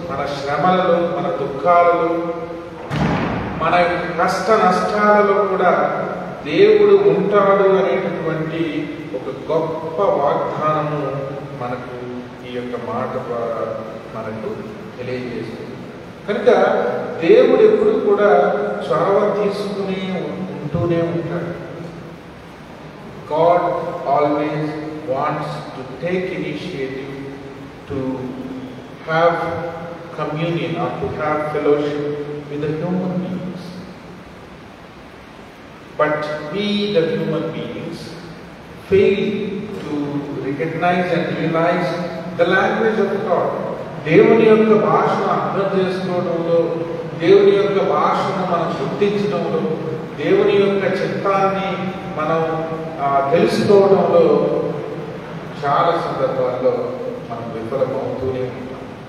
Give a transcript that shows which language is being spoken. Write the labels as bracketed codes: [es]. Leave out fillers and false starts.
[te] మన శ్రమలలో, మన దుఃఖాలలో, మన కష్ట నష్టాలలో కూడా దేవుడు ఉంటాడు అనేటటువంటి ఒక గొప్ప వాగ్దానము మనకు ఈ యొక్క మాట ద్వారా మనకు తెలియజేస్తుంది. కనుక దేవుడు ఎప్పుడు కూడా చొరవ తీసుకుని ఉంటూనే ఉంటాడు. [en] God always wants to take initiative to have communion or to have fellowship with the human beings. But we, the human beings, fail to recognize and realize the language of God. [te] దేవుని యొక్క భాషను అర్థం చేసుకోవడంలో, దేవుని యొక్క భాషను మనం గుర్తించడంలో, దేవుని యొక్క చిత్తాన్ని మనం తెలుసుకోవడంలో చాలా సందర్భాల్లో మనం విఫలమవుతూనే ఉంటాం.